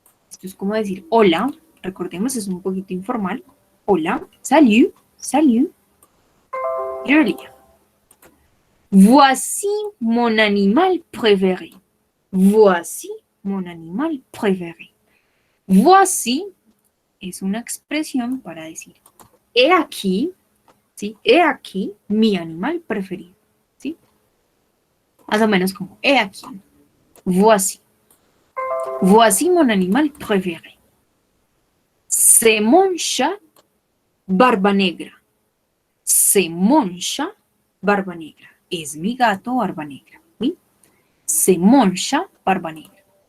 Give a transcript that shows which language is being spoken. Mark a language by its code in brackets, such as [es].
[es] Esto es como decir hola. Recordemos, es un poquito informal. [fr] Hola, salut, salut. Je vais lire. Voici mon animal préféré. Voici mon animal préféré. [es] Voici es una expresión para decir he aquí, ¿sí? He aquí mi animal preferido, ¿sí? Más o menos como he aquí. Voici. [fr] Voici mon animal préféré. C'est mon chat Barba Negra. C'est mon chat Barba Negra. [es] Es mi gato Barba Negra. ¿Sí? [fr] C'est mon chat Barba Negra.